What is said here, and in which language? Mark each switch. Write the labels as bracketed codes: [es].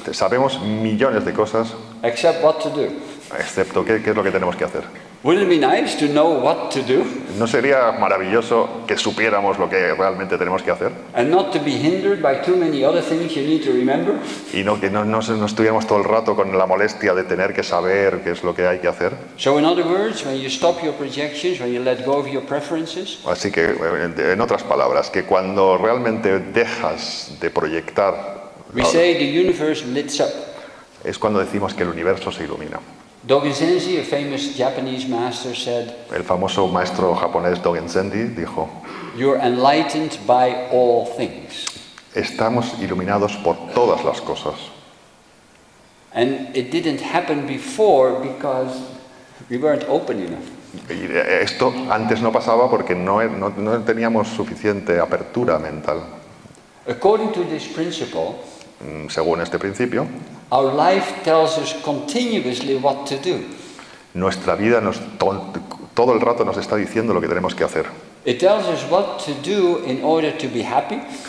[es] Sabemos millones de cosas, [en] except what to do. [es] excepto qué es lo que tenemos que hacer. [en] Wouldn't it be nice to know what to do [es] ¿No sería maravilloso que supiéramos lo que realmente tenemos que hacer? [en] and not to be hindered by too many other things you need to remember? [es] Y que no estuviéramos todo el rato con la molestia de tener que saber qué es lo que hay que hacer. [en] So in other words, when you stop your projections, when you let go of your preferences, [es] Así que, en otras palabras, que cuando realmente dejas de proyectar, [en] we say the universe lights up. [es] es cuando decimos que el universo se ilumina. [en] Dogen Zenji, a famous Japanese master, said, [es] El famoso maestro japonés Dogen Zenji dijo: [en] "You're enlightened by all things." [es] estamos iluminados por todas las cosas. [en] And it didn't happen before because we weren't open enough. [es] Y esto antes no pasaba porque no teníamos suficiente apertura mental. [en] According to this principle, [es] Según este principio, [en] our life tells us continuously what to do. [es] nuestra vida todo el rato nos está diciendo lo que tenemos que hacer. [en] It tells us what to do in order to be happy,